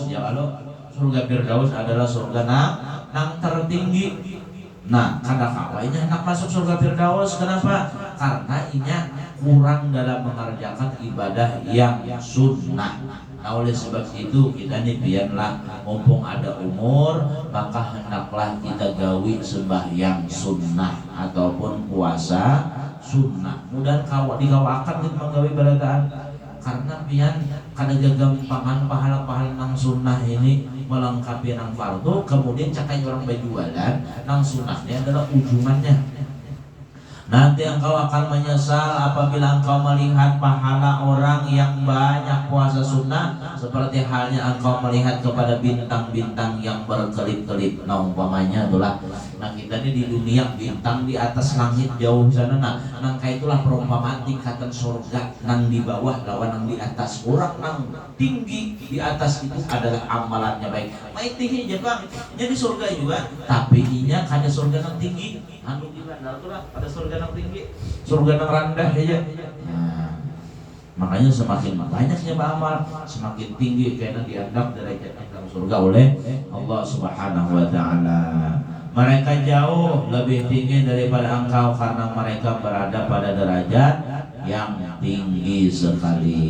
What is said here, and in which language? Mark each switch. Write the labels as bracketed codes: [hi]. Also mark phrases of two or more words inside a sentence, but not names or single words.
[id] Ya kalau surga Firdaus adalah surga yang tertinggi. [bjn] Nah, kada kawainya hendak masuk surga Firdaus. [id] Kenapa? Karena inya kurang dalam mengerjakan ibadah yang sunnah. Nah, oleh sebab itu kita nih biarlah mumpung ada umur, maka hendaklah kita gawi sembahyang sunnah ataupun puasa sunnah. [bjn] Mudah dikawakan kita menggawi berataan, karena pian kada gagampangan pahala-pahala nang sunnah ini melengkapi nang fardu, kemudian cakai orang berjualan nang sunnahnya adalah ujungannya. [id] Nanti engkau akan menyesal apabila engkau melihat pahala orang yang banyak puasa sunnah, seperti halnya engkau melihat kepada bintang-bintang yang berkelip-kelip. Nah, umpamanya itulah, nah kita ini di dunia bintang di atas langit jauh sana, nang kayak itulah perumpamaan tingkatan surga, nang di bawah lawan nang di atas. Orang nang tinggi di atas itu adalah amalannya baik. [bjn] Baik tinggi aja bang, jadi surga juga, tapi inya kada surga nang tinggi. [id] Anu gimana itulah pada surga yang tinggi, surga yang rendah aja. Nah, makanya semakin banyaknya beramal, semakin tinggi karena dianggap derajatnya dalam surga oleh Allah [ar] Subhanahu wa taala. [id] Mereka jauh lebih tinggi daripada engkau karena mereka berada pada derajat yang tinggi sekali.